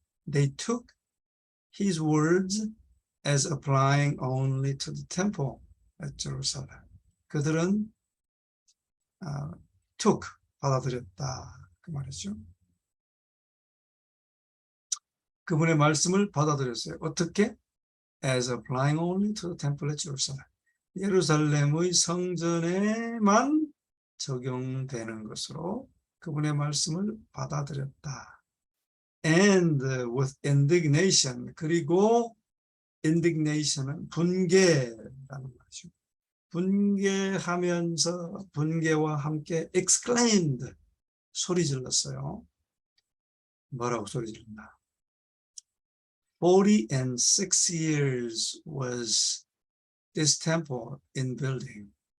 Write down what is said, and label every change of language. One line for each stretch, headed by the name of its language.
English: They took his words as applying only to the temple at Jerusalem.
Korean: 그들은 took, 받아들였다 그 말이죠. 그분의 말씀을 받아들였어요. 어떻게?
English: As applying only to the temple at Jerusalem.
Korean: 예루살렘의 성전에만 적용되는 것으로 그분의 말씀을 받아들였다.
English: And with indignation,
Korean: 그리고 indignation은 분개라는 말이죠. 분개하면서 분개와 함께 exclaimed, 소리 질렀어요. 뭐라고 소리 질렀나?
English: 46 years was this temple in building.